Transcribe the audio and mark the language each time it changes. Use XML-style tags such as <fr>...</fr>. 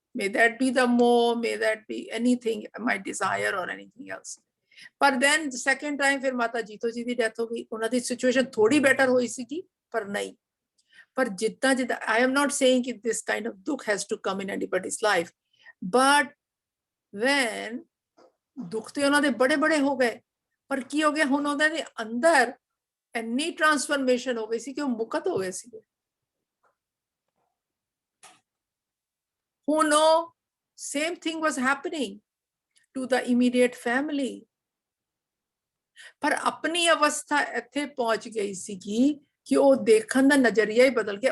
<en>May that be the moh, may that be anything, my desire or anything else. But then the second time</en> <pa>ਫਿਰ ਮਾਤਾ ਜੀਤੋ ਜੀ ਦੀ death ਹੋ ਗਈ। ਉਹਨਾਂ ਦੀ situation ਥੋੜੀ ਬੈਟਰ ਹੋਈ ਸੀਗੀ, ਪਰ ਨਹੀਂ। ਪਰ ਜਿੱਦਾਂ</pa> <en>I am not saying that this kind of dukh has to come in anybody's life, but when</en> <pa>ਦੁੱਖ ਤੇ ਉਹਨਾਂ ਦੇ ਬੜੇ ਹੋ ਗਏ, ਪਰ ਕੀ ਹੋ ਗਿਆ? ਹੁਣ ਉਹਨਾਂ ਦੇ ਅੰਦਰ ਇੰਨੀ ਟ੍ਰਾਂਸਫਰਮੇਸ਼ਨ ਹੋ ਗਈ ਸੀ ਕਿ ਉਹ ਮੁਕਤ ਹੋ ਗਏ ਸੀਗੇ। ਹੁਣ ਉਹ</pa> <en>same thing was happening to the immediate family,</en> <pa>ਪਰ ਆਪਣੀ ਅਵਸਥਾ ਇੱਥੇ ਪਹੁੰਚ ਗਈ ਸੀਗੀ ਕਿ ਉਹ ਦੇਖਣ ਦਾ ਨਜ਼ਰੀਆ ਹੀ ਬਦਲ ਗਿਆ।</pa>